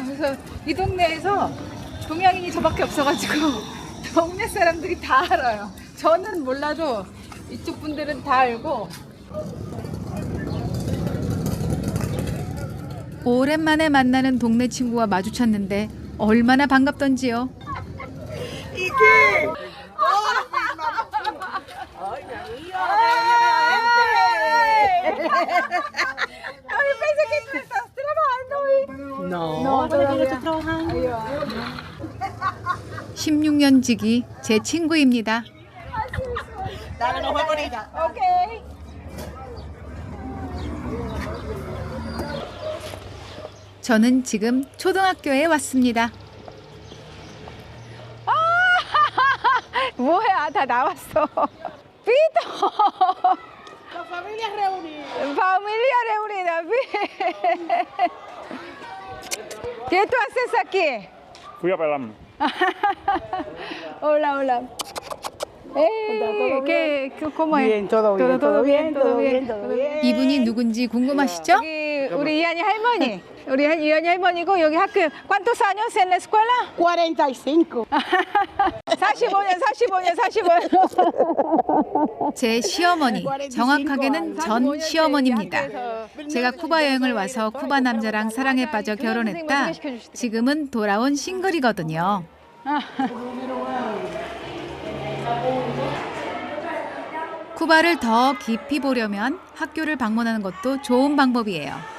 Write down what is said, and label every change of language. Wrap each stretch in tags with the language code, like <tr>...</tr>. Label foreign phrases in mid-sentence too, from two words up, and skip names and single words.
<ko>그래서 이 동네에서 동양인이 저밖에 없어가지고 동네 사람들이 다 알아요. 저는 몰라도 이쪽 분들은 다 알고. 오랜만에 만나는 동네 친구와 마주쳤는데 얼마나 반갑던지요.</ko> <es>No, todavía estoy trabajando.</es> <ko>16년 지기 제 친구입니다.</ko> <es>Dale, nos vemos ahorita. Okay.</es> <ko>저는 지금 초등학교에 왔습니다. 뭐야, 다 나왔어.</ko> <es>Pito. La familia reunida. Familia reunida. ¿Qué tú haces aquí? Fui a pelarme. Hola, hola. ¿Cómo es? Bien, todo bien, todo bien, todo bien, todo bien.</es> <ko>이분이 누군지 궁금하시죠? 여기 우리 이한이 할머니. 우리 이한이 할머니고 여기 학교.</ko> <es>¿Cuántos años en la escuela? 45.</es> <ko>45년. 제 시어머니, 정확하게는 전 시어머니입니다. 제가 쿠바 여행을 와서 쿠바 남자랑 사랑에 빠져 결혼했다. 지금은 돌아온 싱글이거든요. 쿠바를 더 깊이 보려면 학교를 방문하는 것도 좋은 방법이에요.</ko>